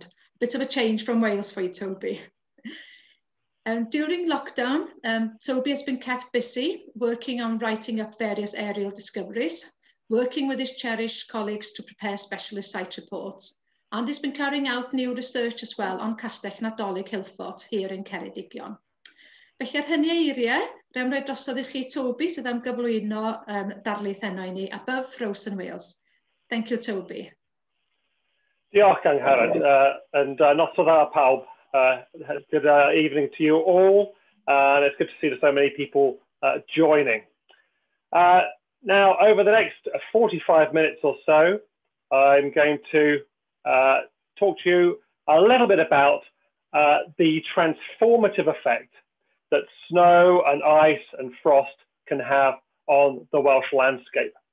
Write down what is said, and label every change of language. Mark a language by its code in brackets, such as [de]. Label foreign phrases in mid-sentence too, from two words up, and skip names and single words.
[en] A bit of a change from Wales for you, Toby. During lockdown, Toby has been kept busy working on writing up various aerial discoveries, working with his Cherish colleagues to prepare specialist site reports, and he's been carrying out new research as well on Castell Nadolig Hillfort here in Ceredigion. [cy] Felly ar hynny eiriau, rhaid rhoi drosodd I chi Toby sydd am gyflwyno darlith heno I ni, [en] Above Frozen Wales. Thank you, Toby. [cy] Diolch, Angharad, and not so dda pawb. [en] Good evening to you all, and it's good to see so many people joining. Now, over the next 45 minutes or so, I'm going to talk to you a little bit about the transformative effect that snow and ice and frost can have on the Welsh landscape.